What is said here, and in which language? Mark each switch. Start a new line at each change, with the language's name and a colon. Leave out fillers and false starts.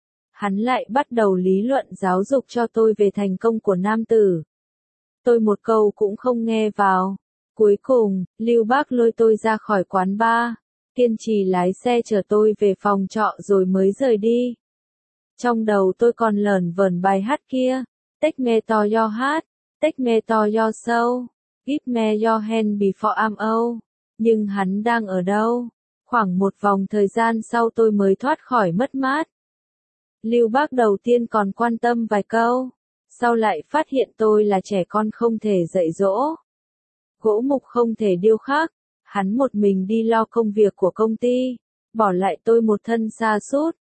Vietnamese: Hắn lại bắt đầu lý luận giáo dục cho tôi về thành công của nam tử. Tôi một câu cũng không nghe vào. Cuối cùng, Lưu Bác lôi tôi ra khỏi quán bar, kiên trì lái xe chở tôi về phòng trọ rồi mới rời đi. Trong đầu tôi còn lởn vởn bài hát kia.
English: Take me to your heart, take me to your soul, give me your hand before I'm old.
Vietnamese: Nhưng hắn đang ở đâu? Khoảng một vòng thời gian sau tôi mới thoát khỏi mất mát. Lưu Bác đầu tiên còn quan tâm vài câu, sau lại phát hiện tôi là trẻ con không thể dạy dỗ. Gỗ mục không thể điêu khắc, hắn một mình đi lo công việc của công ty, bỏ lại tôi một thân sa sút.